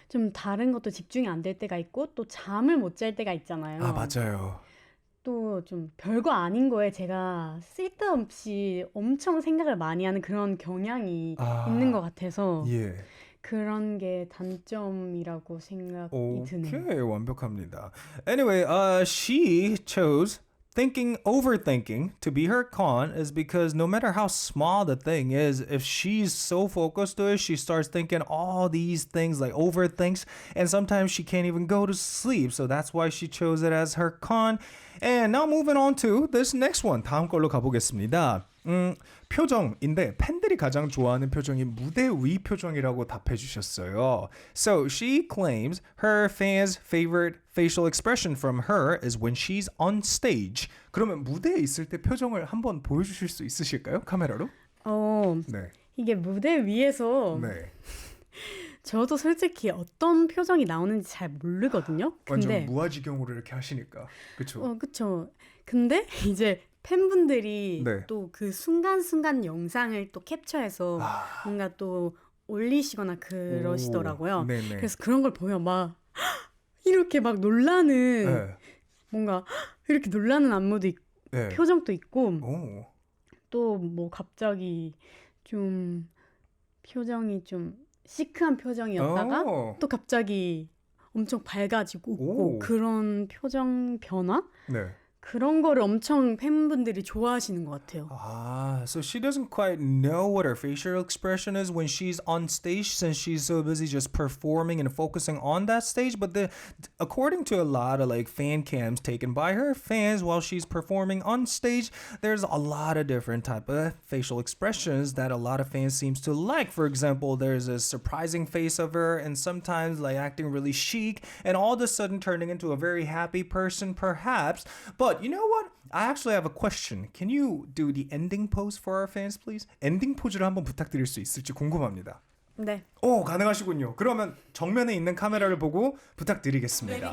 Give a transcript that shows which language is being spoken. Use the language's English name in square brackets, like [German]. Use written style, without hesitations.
[Korean] 좀 다른 것도 집중이 안 될 때가 있고 또 잠을 못 잘 때가 있잖아요. 아, 맞아요. 또 좀 별거 아닌 거에 제가 쓸데없이 엄청 생각을 많이 하는 그런 경향이 있는 것 같아서 예. 그런 게 단점이라고 생각이 드네요. 오케이, 완벽합니다. [English] Anyway, she chose overthinking to be her con is because no matter how small the thing is, if she's so focused to it, she starts thinking all these things, like overthinks, and sometimes she can't even go to sleep. So that's why she chose it as her con. And now moving on to this next one. [Korean] 다음 걸로 가보겠습니다. 표정인데 팬들이 가장 좋아하는 표정이 무대 위 표정이라고 답해 주셨어요. [English] So she claims her fans' favorite facial expression from her is when she's on stage. [Korean] 그러면 무대에 있을 때 표정을 한번 보여주실 수 있으실까요? 카메라로? 네. 이게 무대 위에서 네. 저도 솔직히 어떤 표정이 나오는지 잘 모르거든요. 근데 완전 무아지경으로 이렇게 하시니까. 그렇죠? 그렇죠. 근데 이제 팬분들이 네. 또 그 순간순간 영상을 또 캡처해서 뭔가 또 올리시거나 그러시더라고요. 네네. 그래서 그런 걸 보면 막 이렇게 막 놀라는 네. 뭔가 이렇게 놀라는 안무도 있고 네. 표정도 있고 오. 또 뭐 갑자기 좀 표정이 좀 시크한 표정이었다가 또 갑자기 엄청 밝아지고 웃고 그런 표정 변화? 네. 그런 거를 엄청 팬분들이 좋아하시는 것 같아요. [English] So she doesn't quite know what her facial expression is when she's on stage since she's so busy just performing and focusing on that stage. But according to a lot of like fan cams taken by her fans while she's performing on stage, there's a lot of different type of facial expressions that a lot of fans seems to like. For example, there's a surprising face of her and sometimes like acting really chic and all of a sudden turning into a very happy person perhaps. But you know what? I actually have a question. Can you do the ending pose for our fans, please? [Korean] 엔딩 포즈를 한번 부탁드릴 수 있을지 궁금합니다. 네. 오, 가능하시군요. 그러면 정면에 있는 카메라를 보고 부탁드리겠습니다.